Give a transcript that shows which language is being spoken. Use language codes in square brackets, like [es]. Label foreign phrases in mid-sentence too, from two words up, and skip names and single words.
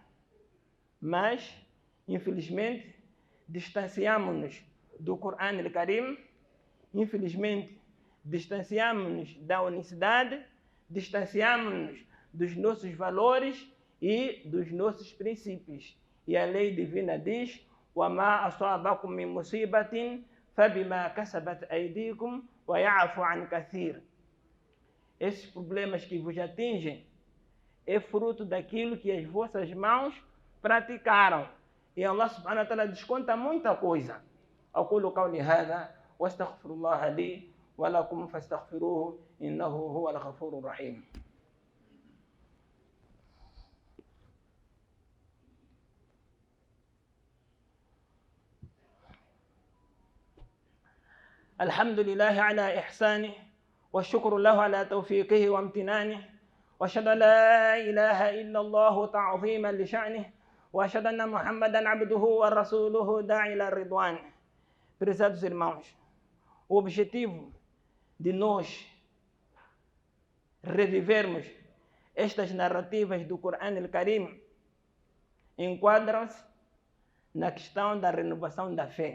[pt] Mas, infelizmente, distanciamos-nos do Corão al-Karim, infelizmente, distanciamos-nos da unicidade, distanciamos-nos dos nossos valores e dos nossos princípios. E a lei divina diz: [ar] وَمَا أَصَابَكُم مِّن مُّصِيبَةٍ فَبِمَا كَسَبَتْ أَيْدِيكُمْ وَيَعْفُ عَنْ كَثِيرٍ. [pt] Esses problemas que vos atingem é fruto daquilo que as vossas mãos praticaram. E Allah [ar] سبحانه وتعالى [pt] desconta muita coisa. [ar] أقول قولي هذا واستغفر الله لي ولكم فاستغفروه إنه هو الغفور الرحيم. الحمد لله على إحسانه والشكر له على توفيقه وامتنانه وأشهد أن لا إله إلا الله تعظيما لشأنه وأشهد أن محمدا عبده ورسوله داعي إلى الرضوان. [pt] Prezados irmãos, o objetivo de nós revivermos estas narrativas do Corão al-Karim enquadram-se na questão da renovação da fé.